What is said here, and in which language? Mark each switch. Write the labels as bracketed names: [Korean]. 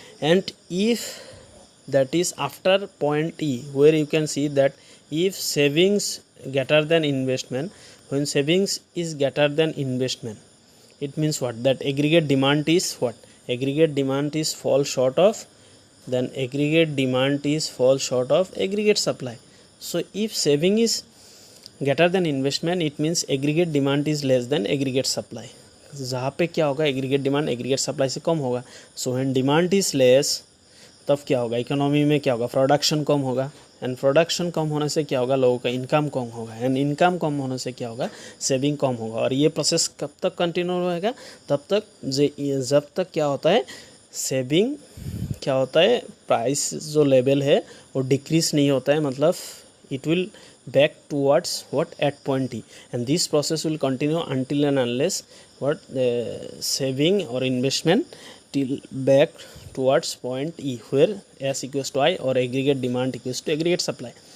[English] and if that is after point E, where you can see that if savings greater than investment, when savings is greater than investment, it means what, that aggregate demand is what, aggregate demand is fall short of, then aggregate demand is fall short of aggregate supply. So if saving is greater than investment, it means aggregate demand is less than aggregate supply. [Hindi] जहाँ पे क्या होगा, aggregate demand aggregate supply से कम होगा. [English] So when demand is less, [Hindi] तब क्या होगा, economy में क्या होगा, प्रोडक्शन कम होगा, एंड प्रोडक्शन कम होने से क्या होगा, लोगों का इनकम कम होगा, एंड इनकम कम होने से क्या होगा, सेविंग कम होगा. और ये प्रोसेस कब तक कंटिन्यू रहेगा, तब तक जब तक क्या होता है, सेविंग क्या होता है, प्राइस जो लेवल है वो डिक्रीज नहीं होता है, मतलब [English] it will back towards what, at point T, and this process will continue until and unless what, saving or investment till back towards point E, where S equals to I, or aggregate demand equals to aggregate supply.